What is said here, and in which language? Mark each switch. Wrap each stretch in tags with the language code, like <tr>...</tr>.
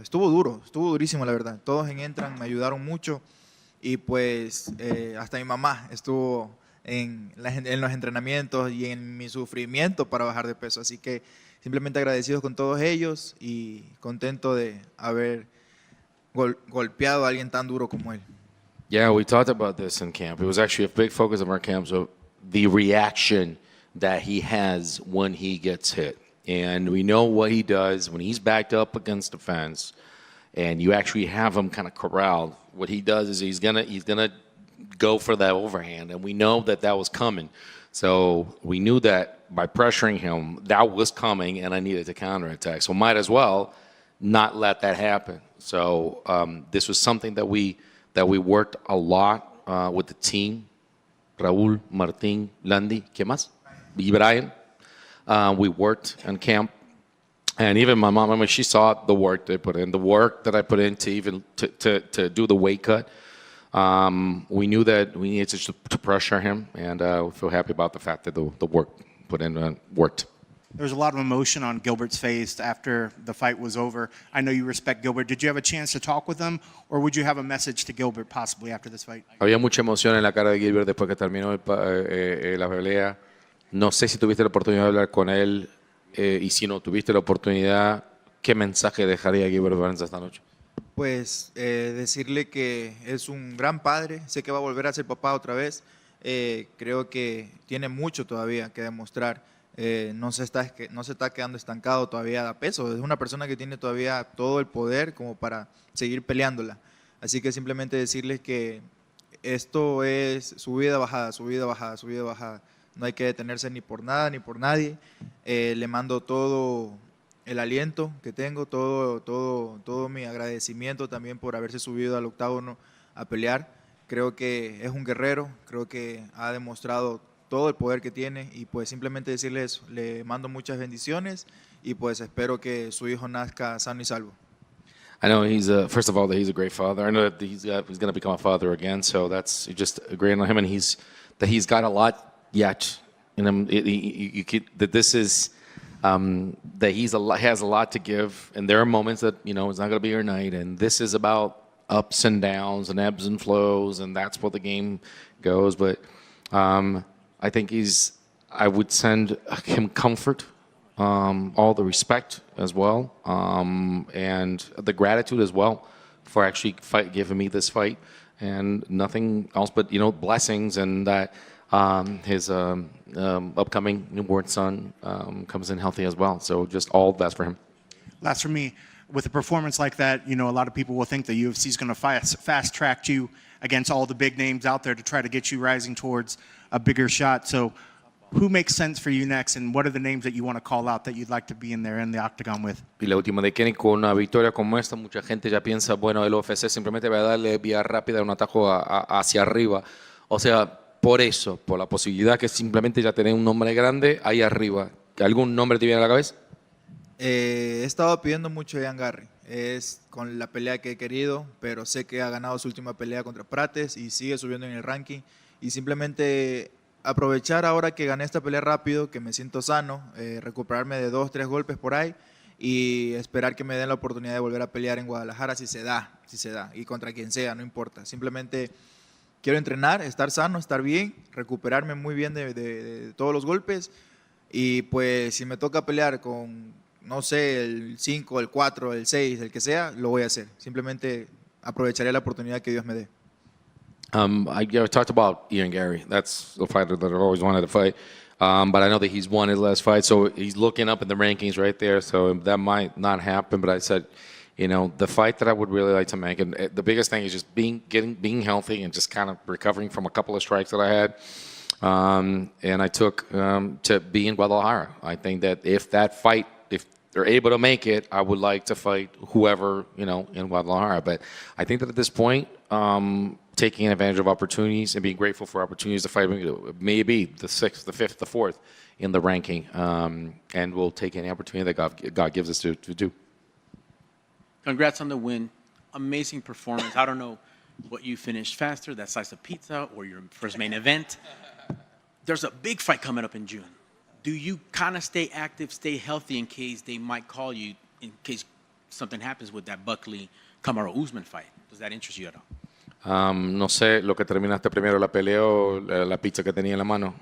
<es>Estuvo durísimo la verdad. Todos entran, me ayudaron mucho y pues hasta mi mamá estuvo en los entrenamientos y en mi sufrimiento para bajar de peso. Así que simplemente agradecidos con todos ellos y contento de haber golpeado a alguien tan duro como él.</es> <en>Yeah, we talked about this in camp. It was actually a big focus of our camp, so the reaction that he has when he gets hit. And we know what he does when he's backed up against the fence and you actually have him kind of corralled. What he does is he's gonna go for that overhand, and we know that was coming. So we knew that by pressuring him, that was coming, and I needed to counterattack. So might as well not let that happen. So this was something that we worked a lot with the team</en> <es>Raúl, Martín, Landy, ¿qué más?</es> <en>Y Brian. We worked in camp. And even my mom, I mean, she saw the work they put in, the work that I put in to even to do the weight cut. We knew that we needed to pressure him, and we feel happy about the fact that the work put in worked. There was a lot of emotion on Gilbert's face after the fight was over. I know you respect Gilbert. Did you have a chance to talk with him, or would you have a message to Gilbert possibly after this fight?</en> <es>Había mucha emoción en la cara de Gilbert después que terminó la pelea. No sé si tuviste la oportunidad de hablar con él, y si no tuviste la oportunidad, ¿qué mensaje dejaría Gilbert Burns esta noche? Pues decirle que es un gran padre, sé que va a volver a ser papá otra vez, creo que tiene mucho todavía que demostrar, no se está quedando estancado todavía, da peso, es una persona que tiene todavía todo el poder como para seguir peleándola, así que simplemente decirles que esto es subida, bajada, subida, bajada, subida, bajada, no hay que detenerse ni por nada ni por nadie, le mando todo el aliento que tengo, todo mi agradecimiento también por haberse subido al octágono a pelear. Creo que es un guerrero, creo que ha demostrado todo el poder que tiene y pues simplemente decirle eso, le mando muchas bendiciones y pues espero que su hijo nazca sano y salvo.</es> <en>I know he's first of all that he's a great father. I know that he's going to become a father again, so that's just great on him, and he's got a lot yet in him. That this is. That has a lot to give, and there are moments that it's not going to be your night, and this is about ups and downs and ebbs and flows, and that's what the game goes. But I think I would send him comfort, all the respect as well, and the gratitude as well for actually giving me this fight, and nothing else but blessings, and that his upcoming newborn son comes in healthy as well. So just all the best for him. Last for me, with a performance like that, a lot of people will think the UFC is going to fast track you against all the big names out there to try to get you rising towards a bigger shot. So who makes sense for you next, and what are the names that you want to call out that you'd like to be in there in the octagon with?</en> <es>Y la última de Kenny, con una victoria como esta, mucha gente ya piensa, bueno, el UFC simplemente va a darle vía rápida un atajo hacia arriba. O sea, por eso, por la posibilidad que simplemente ya tener un nombre grande ahí arriba. ¿Algún nombre te viene a la cabeza? He estado pidiendo mucho a Ian Garry, es con la pelea que he querido, pero sé que ha ganado su última pelea contra Prates y sigue subiendo en el ranking. Y simplemente aprovechar ahora que gané esta pelea rápido, que me siento sano, recuperarme de 2, 3 golpes por ahí y esperar que me den la oportunidad de volver a pelear en Guadalajara si se da, y contra quien sea, no importa. Simplemente quiero entrenar, estar sano, estar bien, recuperarme muy bien de todos los golpes y pues si me toca pelear con, no sé, el 5, el 4, el 6, el que sea, lo voy a hacer. Simplemente aprovecharé la oportunidad que Dios me dé.</es> <en>I talked about Ian Gary. That's the fighter that I've always wanted to fight. But I know that he's won his last fight, so he's looking up in the rankings right there. So that might not happen. But I said, the fight that I would really like to make, and the biggest thing is just being healthy and just kind of recovering from a couple of strikes that I had. And I took to be in Guadalajara. I think that if they're able to make it, I would like to fight whoever, in Guadalajara. But I think that at this point, taking advantage of opportunities and being grateful for opportunities to fight maybe the 6th, the 5th, the 4th in the ranking. And we'll take any opportunity that God gives us to do. Congrats on the win. Amazing performance. I don't know what you finished faster, that slice of pizza or your first main event. There's a big fight coming up in June. Do you kind of stay active, stay healthy in case they might call you, in case something happens with that Buckley-Kamaru Usman fight? Does that interest you at all?</en> <es>No sé lo que terminaste primero, la pelea o la pizza que tenía en la mano.</es>